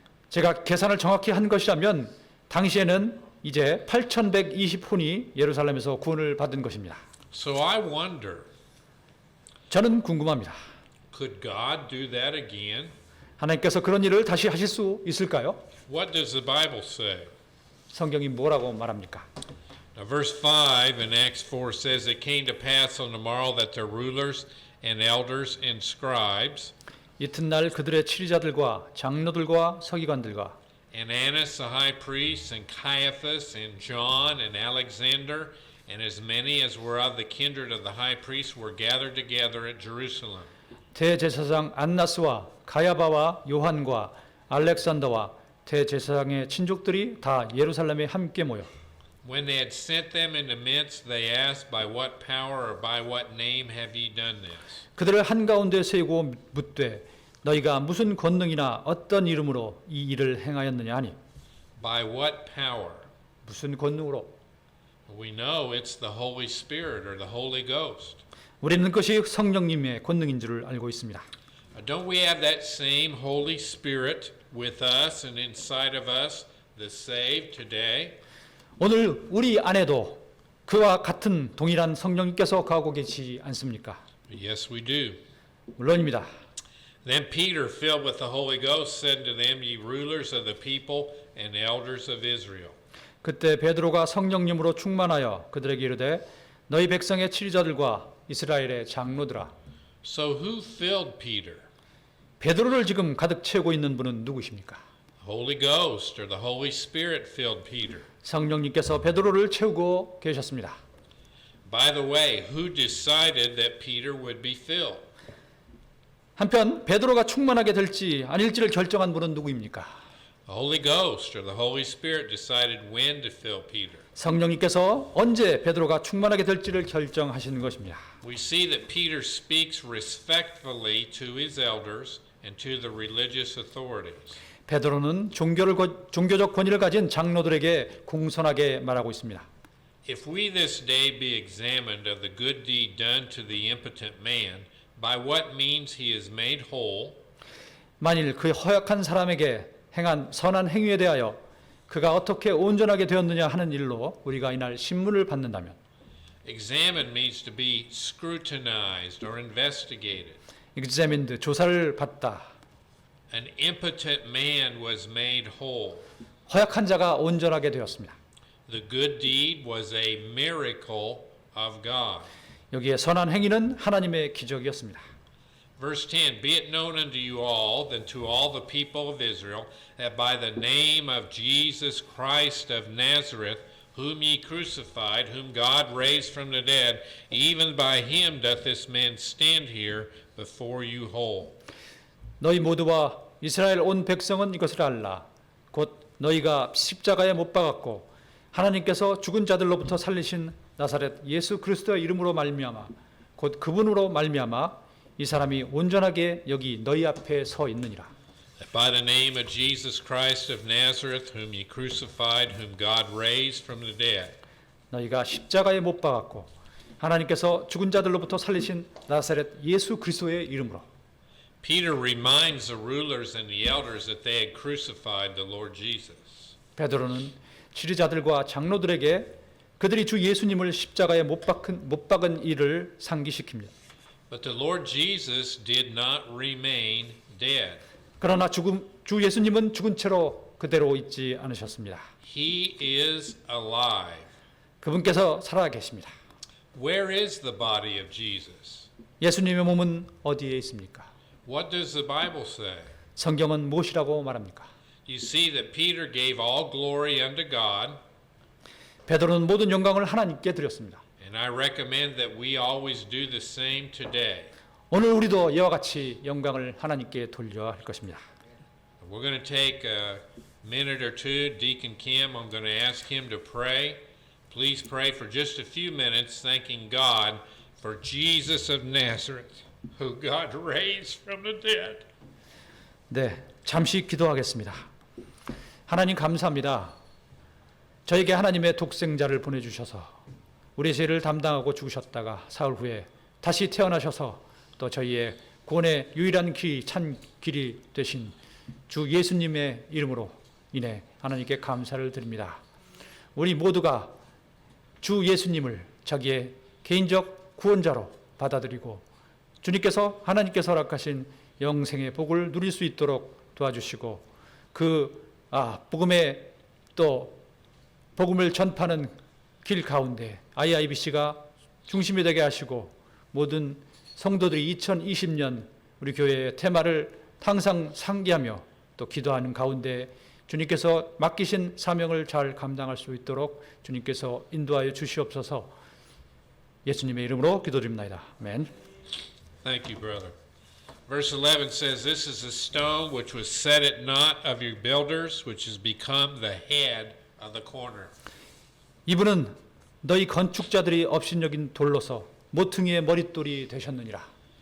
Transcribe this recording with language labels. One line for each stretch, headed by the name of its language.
Korean: 제가 계산을 정확히 한 것이라면 당시에는 이제 8,120혼이 예루살렘에서 구원을 받은 것입니다.
English: So I wonder,
Korean: 저는 궁금합니다.
English: could God do that again?
Korean: 하나님께서 그런 일을 다시 하실 수 있을까요?
English: What does the Bible say?
Korean: 성경이 뭐라고 말합니까?
English: Now, verse 5 in Acts 4 says, It came to pass on the morrow that their rulers and elders and scribes
Korean: 이튿날 그들의 치리자들과 장로들과 서기관들과
English: and Annas the high priest and Caiaphas and John and Alexander and as many as were of the kindred of the high priest were gathered together at Jerusalem.
Korean: 대제사장 안나스와 가야바와 요한과 알렉산더와 대제사장의 친족들이 다 예루살렘에 함께 모여
English: When they had sent them in the midst, they asked, By what power or by what name have ye done this?
Korean: 그들을 한가운데 세우고 묻되 너희가 무슨 권능이나 어떤 이름으로 이 일을 행하였느냐 하니
English: By what power?
Korean: 무슨 권능으로
English: We know it's the Holy Spirit or the Holy Ghost.
Korean: 우리는 그것이 성령님의 권능인 줄을 알고 있습니다.
English: Don't we have that same Holy Spirit with us and inside of us, the saved today?
Korean: 오늘 우리 안에도 그와 같은 동일한 성령님께서 거하고 계시지 않습니까?
English: Yes, we do.
Korean: 물론입니다.
English: Then Peter, filled with the Holy Ghost, said to them, Ye rulers of the people and elders of Israel.
Korean: 그때 베드로가 성령님으로 충만하여 그들에게 이르되 너희 백성의 치리자들과 이스라엘의 장로들아.
English: So who filled Peter?
Korean: 베드로를 지금 가득 채우고 있는 분은 누구십니까?
English: Holy Ghost or the Holy Spirit filled Peter.
Korean: 성령님께서 베드로를 채우고 계셨습니다.
English: By the way, who decided that Peter would be filled?
Korean: 한편 베드로가 충만하게 될지 아닐지를 결정한 분은 누구입니까?
English: The Holy Ghost or the Holy Spirit decided when to fill Peter.
Korean: 성령님께서 언제 베드로가 충만하게 될지를 결정하시는 것입니다.
English: We see that Peter speaks respectfully to his elders and to the religious authorities.
Korean: 베드로는 종교적 권위를 가진 장로들에게 공손하게 말하고 있습니다.
English: If we this day be examined of the good deed done to the impotent man, by what means he is made whole,
Korean: 만일 그 허약한 사람에게 행한 선한 행위에 대하여 그가 어떻게 온전하게 되었느냐 하는 일로 우리가 이날 신문을 받는다면
English: examine means to be scrutinized or investigated.
Korean: examined 조사를 받다.
English: An impotent man was made whole.
Korean: 허약한 자가 온전하게 되었습니다.
English: The good deed was a miracle of God.
Korean: 여기에 선한 행위는 하나님의 기적이었습니다.
English: Verse 10, Be it known unto you all, and to all the people of Israel, that by the name of Jesus Christ of Nazareth, whom ye crucified, whom God raised from the dead, even by him doth this man stand here before you whole.
Korean: 너희 모두와 이스라엘 온 백성은 이것을 알라. 곧 너희가 십자가에 못 박았고 하나님께서 죽은 자들로부터 살리신 나사렛 예수 그리스도의 이름으로 말미암아 곧 그분으로 말미암아 이 사람이 온전하게 여기 너희 앞에 서 있느니라.
English: That by the name of Jesus Christ of Nazareth, whom ye crucified, whom God raised from the dead.
Korean: 너희가 십자가에 못 박았고 하나님께서 죽은 자들로부터 살리신 나사렛 예수 그리스도의 이름으로.
English: Peter reminds the rulers and the elders that they had crucified the Lord Jesus.
Korean: 베드로는 치리자들과 장로들에게 그들이 주 예수님을 십자가에 못 박은 일을 상기시킵니다.
English: But the Lord Jesus did not remain dead.
Korean: 그러나 주 예수님은 죽은 채로 그대로 있지 않으셨습니다.
English: He is alive.
Korean: 그분께서 살아 계십니다.
English: Where is the body of Jesus?
Korean: 예수님의 몸은 어디에 있습니까?
English: What does the Bible say?
Korean: 성경은 무엇이라고 말합니까?
English: You see that Peter gave all glory unto God,
Korean: 베드로는 모든 영광을 하나님께 드렸습니다.
English: and I recommend that we always do the same today.
Korean: 오늘 우리도 이와 같이 영광을 하나님께 돌려야 할 것입니다.
English: We're going to take a minute or two. Deacon Kim, I'm going to ask him to pray. please pray for just a few minutes, thanking God for Jesus of Nazareth, who God raised from the dead.
Korean: 네, 잠시 기도하겠습니다. 하나님 감사합니다. 저에게 하나님의 독생자를 보내주셔서 우리 죄를 담당하고 죽으셨다가 사흘 후에 다시 태어나셔서 또 저희의 구원의 유일한 길이 찬 길이 되신 주 예수님의 이름으로 인해 하나님께 감사를 드립니다. 우리 모두가 주 예수님을 자기의 개인적 구원자로 받아들이고 주님께서 하나님께서 허락하신 영생의 복을 누릴 수 있도록 도와주시고 복음의 또 복음을 전파하는 길 가운데 IIBC가 중심이 되게 하시고 모든 성도들이 2020년 우리 교회의 테마를 항상 상기하며 또 기도하는 가운데 주님께서 맡기신 사명을 잘 감당할 수 있도록 주님께서 인도하여 주시옵소서. 예수님의 이름으로 기도드립니다. 아멘.
English: Thank you, brother. Verse 11 says, This is a stone which was set at naught of your builders, which has become the head of the corner.
Korean: 이분은 너희 건축자들이 업신여긴 돌로서 모퉁이의 머릿돌이 되셨느니라.